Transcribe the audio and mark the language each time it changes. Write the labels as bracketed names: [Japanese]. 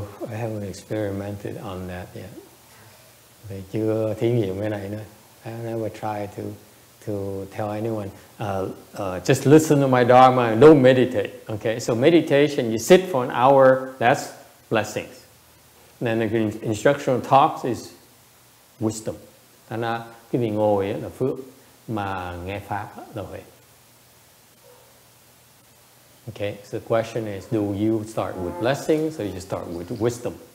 [English] I haven't experimented on that yet. [Vietnamese] Thì chưa thí nghiệm cái này nữa. [English] I never tried to tell anyone. Just listen to my dharma and don't meditate. Okay, so meditation, you sit for an hour. That's blessings. And then the instructional talks is wisdom. [Vietnamese] Thành ra cái vị ngồi là phước, mà nghe pháp là huệ. [English] Okay, so the question is, do you start with blessings or you start with wisdom?